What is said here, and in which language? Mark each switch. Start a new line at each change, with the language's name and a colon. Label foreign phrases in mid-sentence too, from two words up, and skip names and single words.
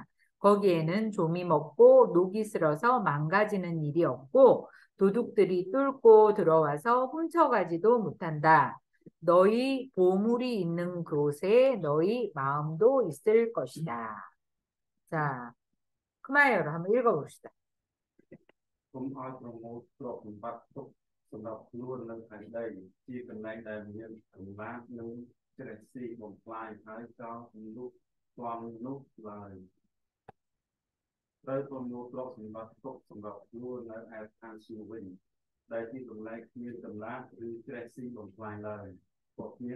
Korean: 거기에는 좀이 먹고 녹이 슬어서 망가지는 일이 없고 도둑들이 뚫고 들어와서 훔쳐가지도 못한다. 너희 보물이 있는 곳에 너희 마음도 있을 것이다. 자, 크마이어로 한번 읽어봅시다.
Khmer: សូមឲ្យប្រមូលទ្រព្យសម្បត្តិទុកសម្រាប់ខ្លួននៅខាងដីជាកន្លែងដែលមានកម្លាំងនិងច្រេះស៊ីបំផ្លាញហើយចោលពីនោះស្វាងនោះឡើយ ត្រូវប្រមូលទ្រព្យសម្បត្តិទុកសម្រាប់ខ្លួននៅឯឋានសួគ៌វិញដែលជាកន្លែងគ្មានកម្លាំងឬច្រេះស៊ីបំផ្លាញឡើយក៏មាន